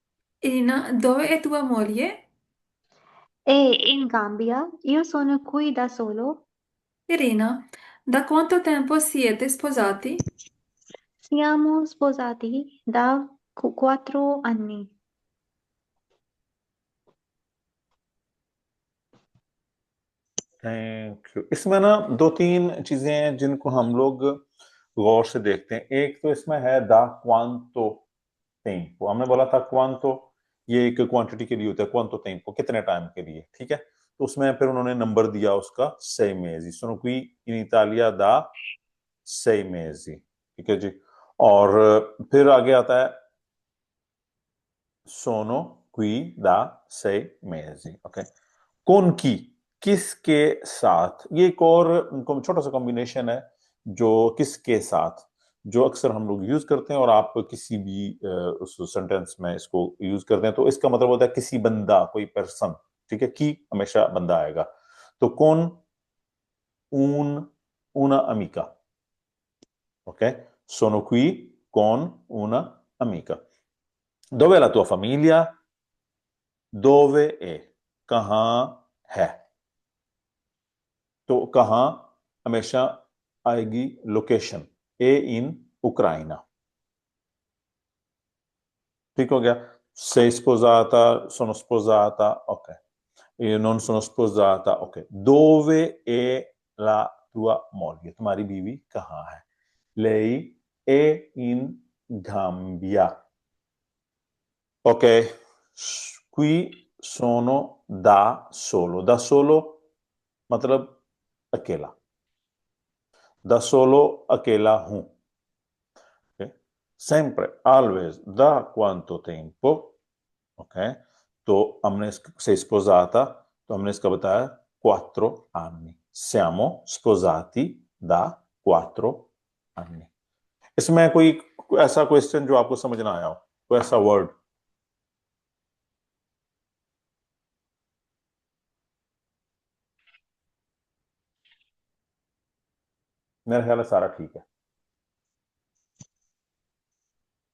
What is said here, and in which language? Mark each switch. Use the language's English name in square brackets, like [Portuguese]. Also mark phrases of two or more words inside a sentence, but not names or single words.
[Italian] Irina, dove è tua moglie? E in Gambia, io sono qui da solo. Irina, da quanto tempo siete sposati? Siamo sposati da 4 anni. [English] Thank you. [Hindi] इसमें ना दो तीन चीजें हैं जिनको हम लोग गौर से देखते हैं। एक तो इसमें है [Italian] da quanto tempo. [Hindi] हमने बोला था क्वांतो ये एक क्वांटिटी के लिए होता है, [Italian] quanto tempo [Hindi] कितने टाइम के लिए, ठीक है। तो उसमें फिर उन्होंने नंबर दिया उसका [Italian] 6 mesi, sono qui in Italia da 6 mesi, [Hindi] ठीक है जी। और फिर आगे आता है [Italian] sono qui da 6 mesi, [Hindi] ओके। कौन की, किसके साथ, ये एक और छोटा सा कॉम्बिनेशन है जो किसके साथ, जो अक्सर हम लोग यूज करते हैं और आप किसी भी उस सेंटेंस में इसको यूज करते हैं तो इसका मतलब होता है किसी बंदा, कोई पर्सन, ठीक है। की हमेशा बंदा आएगा। तो कौन, [Italian] un una amica, ok? Sono qui con una amica. Dov'è la tua famiglia? Dove è? [Hindi] कहाँ है? तो कहाँ हमेशा आएगी लोकेशन, [Italian] è in Ucraina, [Hindi] ठीक हो गया। [Italian] sei sposata, sono sposata, ok. Io non sono sposata, ok. Dove è la tua moglie? [Hindi] तुम्हारी बीवी कहाँ है? [Italian] Lei è in Gambia. Ok, qui sono da solo. Da solo [Hindi] मतलब अकेला, [Italian] da solo [Hindi] अकेला हूं। Okay? [Italian] Sempre, always, da quanto tempo, ok? [Hindi] तो हमने [Italian] sei sposata, [Hindi] तो हमने इसका बताया 4 anni. [Italian] Siamo sposati da 4 anni. [Hindi] इसमें कोई ऐसा क्वेश्चन जो आपको समझ ना आया हो, कोई ऐसा वर्ड? मेरे ख्याल है सारा ठीक है।